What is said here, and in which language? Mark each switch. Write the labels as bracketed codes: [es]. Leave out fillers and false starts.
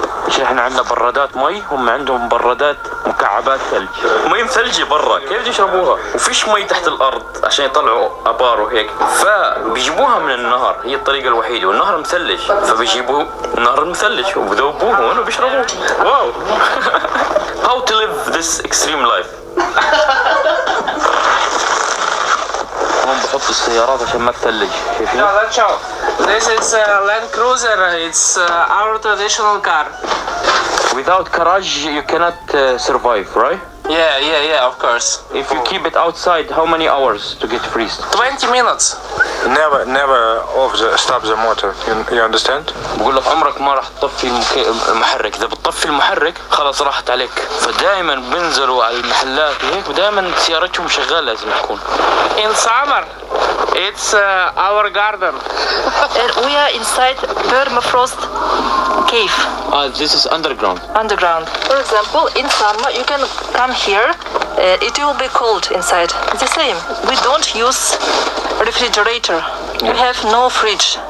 [ar] عشان احنا عندنا برادات مي، هم عندهم برادات مكعبات ثلج. مي مثلجة برا، كيف بده يشربوها؟ وفيش مي تحت الارض عشان يطلعوا ابار وهيك، فبيجيبوها من النهر، هي الطريقة الوحيدة. والنهر مثلج، فبيجيبوا النهر المثلج وبذوبوه هون وبيشربوه. واو. [en] How to live this extreme life. [ar] هم بحطوا السيارات عشان ما تثلج. شايفين؟ [en] Let's show. This is a Land Cruiser. It's our traditional car. Without garage you cannot survive, right? Yeah, of course. If you keep it outside, how many hours to get freeze? 20 minutes. Never stop the motor. You understand? [ar] بقول لك عمرك ما راح تطفي المحرك. إذا بتطفي المحرك خلاص راحت عليك. فدائما بنزلوا على المحلات وهيك، ودائما سيارتهم شغالة لازم تكون. [en] In summer, it's our garden. And we are inside permafrost cave. This is underground. Underground. For example, in summer you can come here. It will be cold inside. It's the same. We don't use refrigerator. We have no fridge.